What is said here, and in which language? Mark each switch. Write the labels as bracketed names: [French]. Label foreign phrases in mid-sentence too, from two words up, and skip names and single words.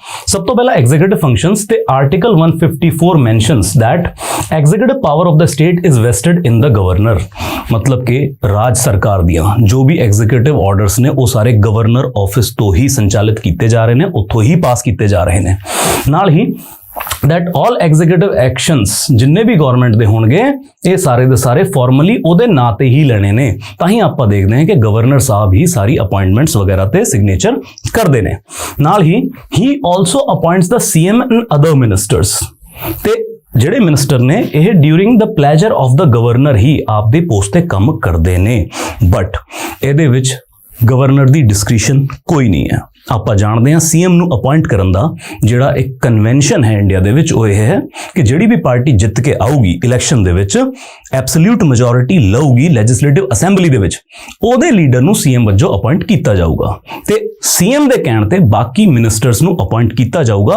[Punjabi] ਸਭ ਤੋਂ ਪਹਿਲਾਂ [English] executive functions ਤੇ article 154 mentions that executive power of the state is vested in the governor. [Punjabi] ਮਤਲਬ ਕਿ ਰਾਜ ਸਰਕਾਰ ਦੀਆਂ ਜੋ ਵੀ [English] executive orders [Punjabi] ਨੇ ਉਹ ਸਾਰੇ [English] governor office [Punjabi] ਤੋਂ ਹੀ ਸੰਚਾਲਿਤ ਕੀਤੇ ਜਾ ਰਹੇ ਨੇ, ਉੱਥੋਂ ਹੀ ਪਾਸ ਕੀਤੇ ਜਾ ਰਹੇ ਨੇ। ਨਾਲ ਹੀ [English] that all executive actions [Punjabi] ਜਿੰਨੇ ਵੀ ਗਵਰਨਮੈਂਟ ਦੇ ਹੋਣਗੇ ਇਹ ਸਾਰੇ ਦੇ ਸਾਰੇ ਫਾਰਮਲੀ ਉਹਦੇ ਨਾਂ ਤੇ ਹੀ ਲੈਣੇ ਨੇ। ਤਾਂ ਹੀ ਆਪਾਂ ਦੇਖਦੇ ਹਾਂ ਕਿ ਗਵਰਨਰ ਸਾਹਿਬ ਹੀ ਸਾਰੀ ਅਪਾਇੰਟਮੈਂਟਸ ਵਗੈਰਾ ਤੇ ਸਿਗਨੇਚਰ ਕਰਦੇ ਨੇ। ਨਾਲ ਹੀ [English] he also appoints the CM and other ministers [Punjabi] ਤੇ ਜਿਹੜੇ ਮਿਨਿਸਟਰ ਨੇ ਇਹ [English] during the pleasure of the governor [Punjabi] ਹੀ ਆਪਦੇ ਪੋਸਟ ਤੇ ਕੰਮ ਕਰਦੇ ਨੇ। ਬਟ ਇਹਦੇ ਵਿੱਚ ਗਵਰਨਰ ਦੀ ਡਿਸਕ੍ਰਿਸ਼ਨ ਕੋਈ ਨਹੀਂ ਹੈ। ਆਪਾਂ ਜਾਣਦੇ ਹਾਂ ਸੀਐਮ ਨੂੰ ਅਪਾਇੰਟ ਕਰਨ ਦਾ ਜਿਹੜਾ ਇੱਕ ਕਨਵੈਨਸ਼ਨ ਹੈ ਇੰਡੀਆ ਦੇ ਵਿੱਚ, ਉਹ ਇਹ ਹੈ ਕਿ ਜਿਹੜੀ ਵੀ ਪਾਰਟੀ ਜਿੱਤ ਕੇ ਆਊਗੀ ਇਲੈਕਸ਼ਨ ਦੇ ਵਿੱਚ, [English] absolute majority [Punjabi] ਲਊਗੀ [English] legislative assembly [Punjabi] ਦੇ ਵਿੱਚ, ਉਹਦੇ ਲੀਡਰ ਨੂੰ ਸੀਐਮ ਵਜੋਂ ਅਪਾਇੰਟ ਕੀਤਾ ਜਾਊਗਾ ਤੇ ਸੀਐਮ ਦੇ ਕਹਿਣ ਤੇ ਬਾਕੀ ਮਿਨਿਸਟਰਸ ਨੂੰ ਅਪਾਇੰਟ ਕੀਤਾ ਜਾਊਗਾ।